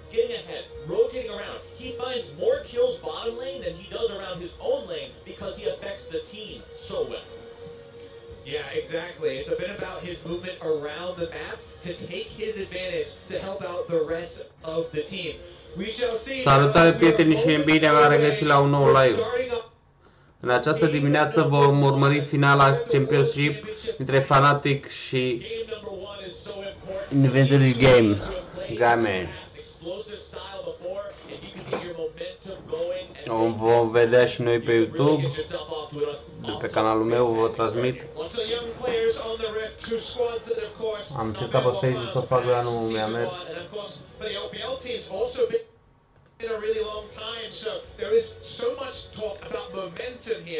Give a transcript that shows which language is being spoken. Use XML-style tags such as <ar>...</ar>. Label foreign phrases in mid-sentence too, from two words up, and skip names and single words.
<en>getting ahead, rotating around. He finds more kills bottom lane than he does around his own lane because he affects the team so well. Yeah, exactly. It's a bit about his movement around the map to take his advantage to help out the rest of the team. We shall see.</en> <ro>Salutare prieteni și bine v-am regăsit la un nou live. În această dimineață vom urmări finala Championship între Fnatic și Invictus Game. O vom vedea și noi pe YouTube, de pe canalul meu vă transmit. Am încercat pe Facebook să o fac, dar nu mi-a mers.</ro> <en>In a really long time, so there is so much talk about momentum here.</en>